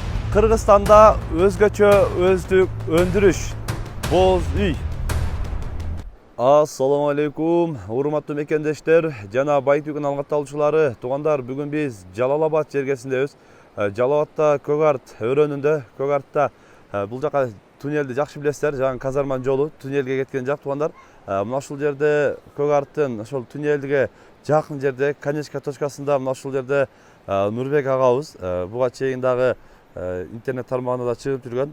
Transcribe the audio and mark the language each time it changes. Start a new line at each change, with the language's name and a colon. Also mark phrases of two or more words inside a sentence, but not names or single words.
Kyrgyz: Kırgızstanda özgöçö özdük öndürüş. Boz üy.
Arabic: السلام عليكم.
Kyrgyz: Урматтуу мекендештер жана Байтүгүн алгатталуучулары, туугандар, бүгүн биз Жалал-Абад жергесиндебиз. Жалал-Абадта Көгарт өрөөнүндө, Көгартта бул жака туннелди жакшы билесиздер, жаңы казарман жолу туннелге кеткен жак, туугандар. Мына ушул жерде Көгарттын ошол туннелге жакын жерде, конечка точкасында мына ушул жерде Нурбек агабыз буга чейин дагы интернет тармагына да чыгып жүргөн.